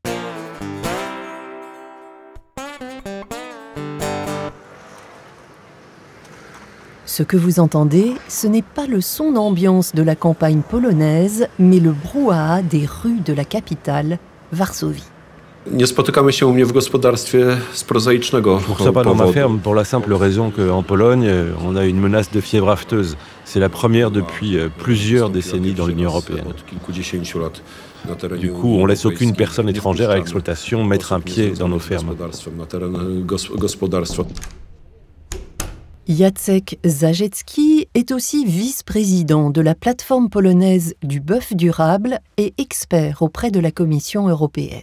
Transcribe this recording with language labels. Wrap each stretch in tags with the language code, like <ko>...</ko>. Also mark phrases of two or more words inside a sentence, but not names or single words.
<fr>Ce que vous entendez, ce n'est pas le son d'ambiance de la campagne polonaise, mais le brouhaha des rues de la capitale, Varsovie.</fr> <pl>Nie spotykamy się u mnie w gospodarstwie z prozaïcznego powodu.</pl> <fr>On ne pas dans ma ferme pour la simple raison qu'en Pologne, on a une menace de fièvre afteuse. C'est la première depuis plusieurs décennies dans l'Union européenne. Du coup, on ne laisse aucune personne étrangère à l'exploitation mettre un pied dans nos fermes. Jacek Zajecki est aussi vice-président de la plateforme polonaise du bœuf durable et expert auprès de la Commission européenne.</fr>